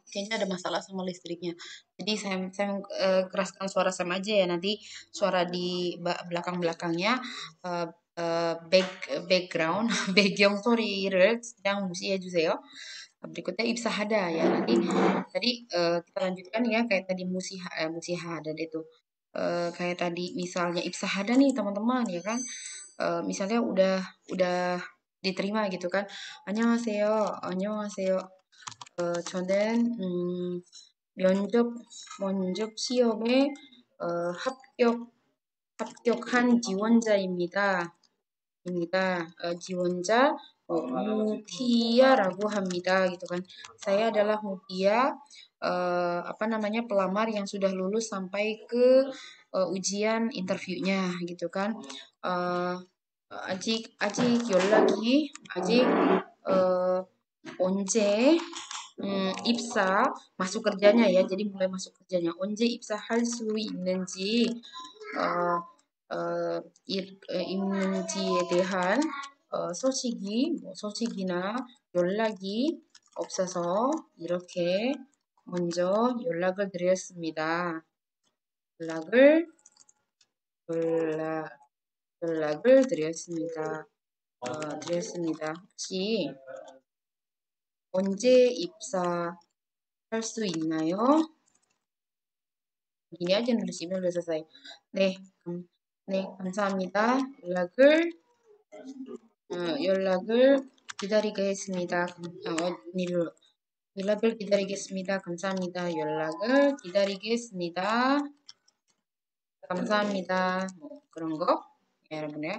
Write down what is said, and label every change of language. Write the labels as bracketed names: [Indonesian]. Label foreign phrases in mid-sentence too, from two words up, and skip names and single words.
[Indonesian] Kayaknya ada masalah sama listriknya. Jadi saya keraskan suara Sam aja ya nanti suara di belakang-belakangnya eh, background [Korean] 배경 소리를 그냥 무시해 주세요. [Indonesian] Berikutnya ibsahada ya. Nanti tadi kita lanjutkan ya kayak tadi musihada itu. Kayak tadi misalnya ibsahada nih teman-teman ya kan. Misalnya udah diterima gitu kan. [Korean] 안녕하세요. 안녕하세요. 저는 면접 면접 시험에 합격한 지원자입니다. 지원자 Mutiara고 합니다 [Indonesian] gitu kan. Saya adalah Mutia apa namanya pelamar yang sudah lulus sampai ke ujian interviewnya gitu kan. [Korean] Uh, 아직 연락이 아직 언제 입사 [Indonesian] masuk kerjanya ya. Jadi mulai masuk kerjanya. [Korean] 언제 입사할 수 있는지 어, 있는지에 대한 소식이나 연락이 없어서 이렇게 먼저 연락을 드렸습니다. 연락을 연락, 연락을 드렸습니다. 혹시 언제 입사할 수 있나요? [Indonesian] Gini aja nulis email udah selesai. [Korean] 네, 감사합니다. 연락을 기다리겠습니다. 연락을 기다리겠습니다. 감사합니다. 연락을 기다리겠습니다. 감사합니다. 뭐 그런 거. [Indonesian] Ya, benar ya.